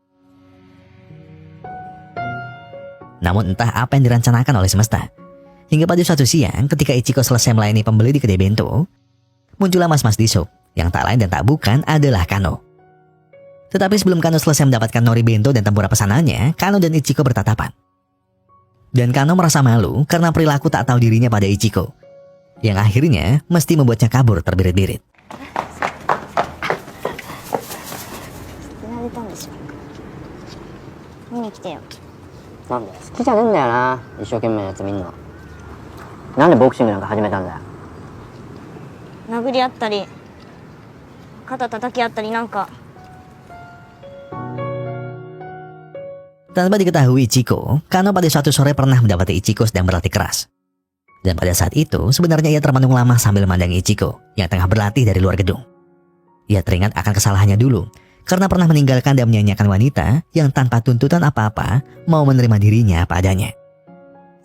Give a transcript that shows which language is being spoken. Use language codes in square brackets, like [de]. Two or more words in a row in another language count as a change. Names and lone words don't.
[id] Namun entah apa yang dirancanakan oleh semesta, hingga pada suatu siang ketika Ichiko selesai melayani pembeli di kedai bento, muncullah mas-mas di shop yang tak lain dan tak bukan adalah Kano. Tetapi sebelum Kano selesai mendapatkan nori bento dan tempura pesanannya, Kano dan Ichiko bertatapan. Dan Kano merasa malu karena perilaku tak tahu dirinya pada Ichiko, yang akhirnya mesti membuatnya kabur terbirit-birit. [ja] なんで好きじゃねえんだよな、一生懸命なやつ見んの。なんでボクシングなんか始めたんだよ。殴り合ったり肩叩き合ったりなんか。 [id] Tanpa diketahui Ichiko, Kano pada suatu sore pernah mendapati Ichiko sedang berlatih keras. Dan pada saat itu sebenarnya ia termenung lama sambil memandangi Ichiko yang tengah berlatih dari luar gedung. Ia teringat akan kesalahannya dulu karena pernah meninggalkan dan menyanyiakan wanita yang tanpa tuntutan apa-apa mau menerima dirinya apa adanya.